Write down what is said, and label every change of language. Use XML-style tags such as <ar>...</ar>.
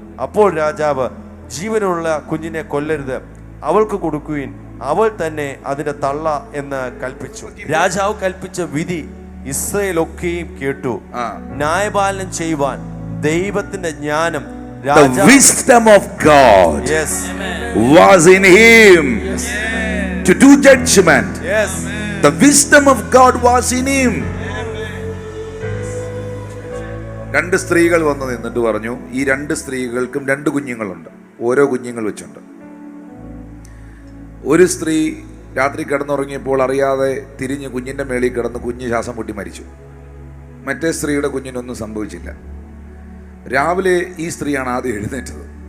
<ml>അപ്പോൾ രാജാവ്, ജീവനുള്ള കുഞ്ഞിനെ കൊല്ലരുത്, അവൾക്ക് കൊടുക്കുവീൻ, അവൾ തന്നെ അതിന്റെ തള്ള എന്ന് കൽപ്പിച്ചു. രാജാവ് കൽപ്പിച്ച വിധി ഇസ്രായേലൊക്കെയും കേട്ടു. ന്യായപാലനം ചെയ്യുവാൻ ദൈവത്തിന്റെ ജ്ഞാനം,</ml> <en>the wisdom of God yes, was in him to do judgment. yes, The wisdom of God was in him.</en> <ml>രണ്ട് സ്ത്രീകൾ വന്ന് നിന്നിട്ട് പറഞ്ഞു, ഈ രണ്ട് സ്ത്രീകൾക്കും രണ്ട് കുഞ്ഞുങ്ങളുണ്ട്, ഓരോ കുഞ്ഞുങ്ങൾ വെച്ചുണ്ട്. ഒരു സ്ത്രീ രാത്രി കിടന്നുറങ്ങിയപ്പോൾ അറിയാതെ തിരിഞ്ഞ് കുഞ്ഞിൻ്റെ മേളിൽ കിടന്ന് കുഞ്ഞ് ശ്വാസം മുട്ടി മരിച്ചു. മറ്റേ സ്ത്രീയുടെ കുഞ്ഞിനൊന്നും സംഭവിച്ചില്ല. രാവിലെ ഈ സ്ത്രീയാണ് ആദ്യം എഴുന്നേറ്റത്.</ml>